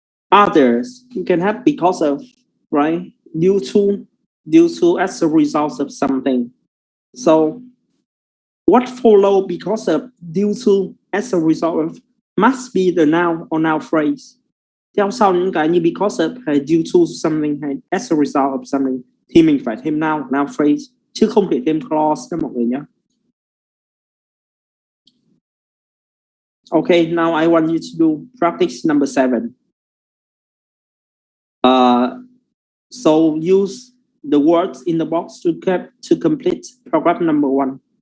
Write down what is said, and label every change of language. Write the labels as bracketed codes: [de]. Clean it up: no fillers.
[en] Others you can have because of, right? Due to as a result of something. So what follow because of, due to, as a result of must be the noun or noun phrase. [vi] Theo sau những cái như because of hay due to something hay [en] as a result of something [vi] thì mình phải thêm noun phrase chứ không thể thêm clause đó mọi người nhé. [en] Okay, now I want you to do practice number 7. So use the words in the box to complete program number 1.